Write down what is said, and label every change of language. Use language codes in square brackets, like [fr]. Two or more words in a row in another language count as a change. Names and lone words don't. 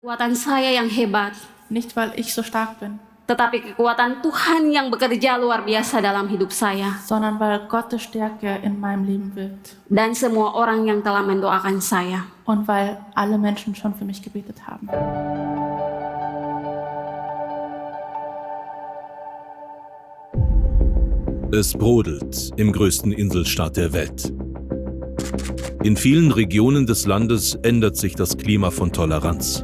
[id] Kekuatan saya yang hebat, [de] nicht weil ich so stark bin, [id] tetapi kekuatan Tuhan yang bekerja luar biasa dalam hidup saya [de] sondern weil Gottes Stärke in meinem Leben wirkt [id] dan semua orang yang telah mendoakan saya. [de] und weil alle Menschen schon für mich gebetet haben. Es brodelt im größten Inselstaat der Welt. In vielen Regionen des Landes ändert sich das Klima von Toleranz.